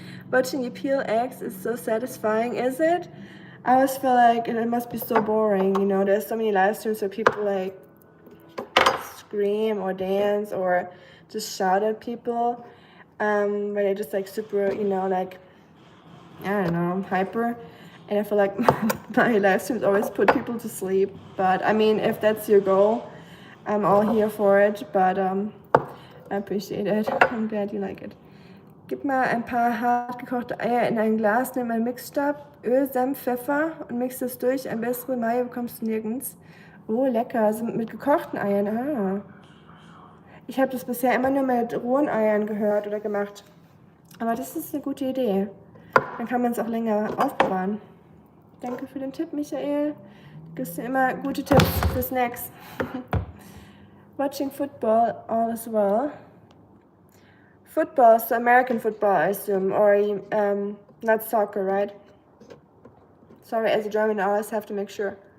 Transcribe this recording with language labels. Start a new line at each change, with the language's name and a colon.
English: Watching you peel eggs is so satisfying, is it? I always feel like it must be so boring, you know, there's so many live streams where people like scream or dance or just shout at people. Where they're just like super, you know, like, I don't know, hyper. And I feel like my live streams always put people to sleep. But I mean, if that's your goal, I'm all here for it. But I appreciate it. I'm glad you like it.
German: Gib mal ein paar hart gekochte Eier in ein Glas, nimm einen Mixstab, Öl, Senf, Pfeffer und mix das durch. Ein bessere Mayo bekommst du nirgends. Oh, lecker. Also mit gekochten Eiern. Ah. Ich habe das bisher immer nur mit rohen Eiern gehört oder gemacht. Aber das ist eine gute Idee. Dann kann man es auch länger aufbewahren. Danke für den Tipp, Michael. Du gibst mir immer gute Tipps für Snacks.
English: Watching football all as well. Football, so American football, I assume, or not soccer, right? Sorry, as a German, I always have to make sure.